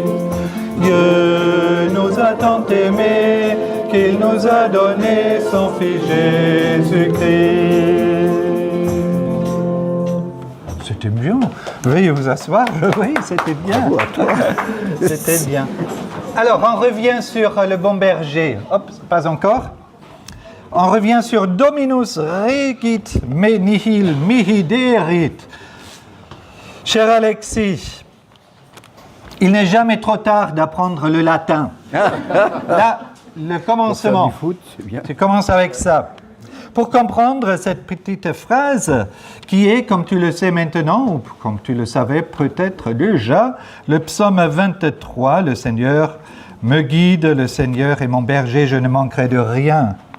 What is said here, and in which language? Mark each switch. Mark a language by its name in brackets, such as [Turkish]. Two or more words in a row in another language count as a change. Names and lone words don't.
[French] Dieu nous a tant aimés qu'il nous a donné son Fils Jésus-Christ. C'était bien. Veuillez vous asseoir. Oui, c'était bien. C'était bien. Alors, on revient sur le bon berger. Hop, pas encore. On revient sur [Latin] Dominus regit me nihil mihi derit. [French] Cher Alexis, il n'est jamais trop tard d'apprendre le latin. Là, le commencement. Pour faire du foot, c'est bien. Tu commences avec ça. Pour comprendre cette petite phrase qui est, comme tu le sais maintenant, ou comme tu le savais peut-être déjà, le psaume 23, le Seigneur me guide, le Seigneur est mon berger, je ne manquerai de rien.